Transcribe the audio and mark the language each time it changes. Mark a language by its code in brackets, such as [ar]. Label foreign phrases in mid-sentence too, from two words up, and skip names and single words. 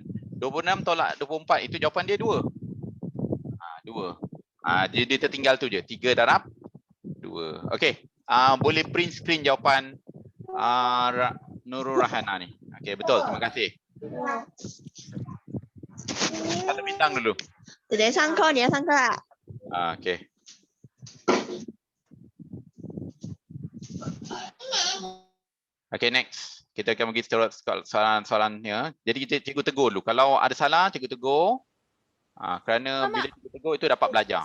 [ms] 26 tolak 24 itu jawapan dia 2. 2. Dia tertinggal tu je 3 darab 2. Okey. Boleh [en] print screen [ms] jawapan Nurul Rahana ni. Okey, betul. Terima kasih. Satu bintang dulu. [zh] 姐姐上课，你要上课啊？ [ms] Okey. Okey, next. Kita akan pergi soalan-soalannya. Jadi kita cikgu tegur dulu. Kalau ada salah, cikgu tegur. Kerana bila cikgu tegur itu dapat belajar.